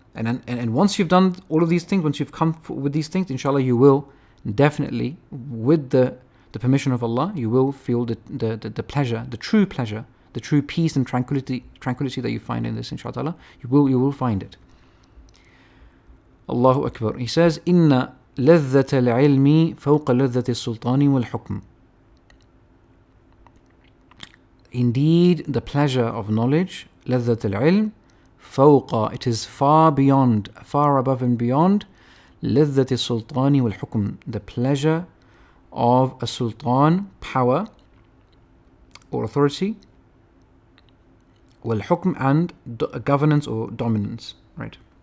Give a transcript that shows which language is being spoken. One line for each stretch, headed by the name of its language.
English: And once you've done all of these things, once you've come with these things, inshallah, you will definitely, with the permission of Allah, you will feel the pleasure, the true pleasure, the true peace and tranquility that you find in this, inshallah. You will find it. Allahu Akbar. He says,
Arabic: إِنَّ لَذَّةَ الْعِلْمِ فَوْقَ لَذَّةِ السُّلْطَانِ وَالْحُكْمِ.
English: Indeed, the pleasure of knowledge,
Arabic: لَذَّةَ الْعِلْمِ,
English: فوق, it is far beyond, far above and beyond
Arabic: لذة السلطان والحكم,
English: the pleasure of a sultan, power or authority, والحكم, and governance or dominance, right?